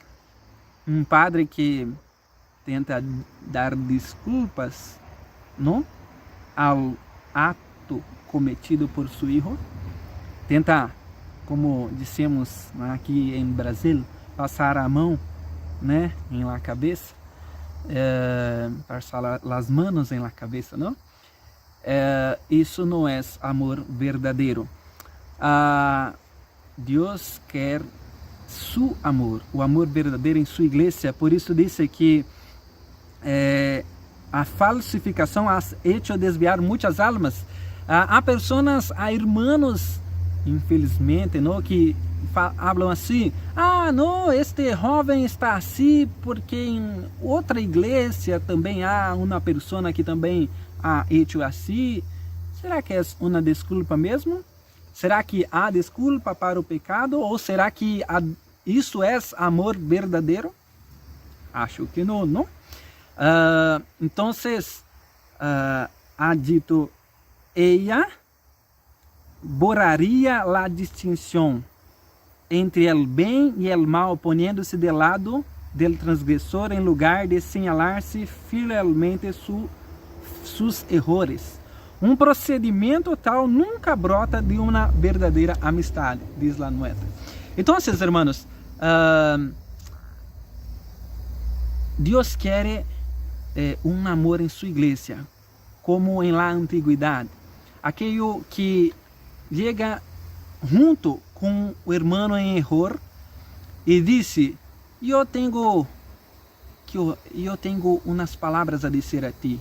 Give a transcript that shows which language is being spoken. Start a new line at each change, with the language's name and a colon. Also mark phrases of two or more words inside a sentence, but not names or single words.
Portuguese: Um padre que tenta dar desculpas, não? Ao ato cometido por seu filho? Tenta, como dissemos aqui em Brasil, passar a mão, né, em la cabeça, passar as manos em la cabeça, não? Isso não é amor verdadeiro. Deus quer seu amor, o amor verdadeiro em sua igreja. Por isso disse que a falsificação
Spanish: ha hecho
Portuguese: desviar muitas almas. Há pessoas, há irmãos, infelizmente, não, que falam assim: não, este jovem está assim porque em outra igreja também há uma pessoa que também
Spanish: ha hecho
Portuguese: assim. Será que é uma desculpa mesmo? Será que há desculpa para o pecado? Ou será que isso é amor verdadeiro? Acho que não, não? Então,
Spanish: ha dito ella, borraría la distinción entre el bien y el mal, poniéndose del lado del transgresor en lugar de señalarse fielmente sus errores.
Portuguese: Um procedimento tal nunca brota de uma verdadeira amistade, diz
Spanish: la nuestra.
Portuguese: Então, hermanos, Deus quer um amor em sua igreja, como em la antiguidade. Aquele que chega junto com o irmão em erro e disse: eu tenho umas palavras a dizer a ti.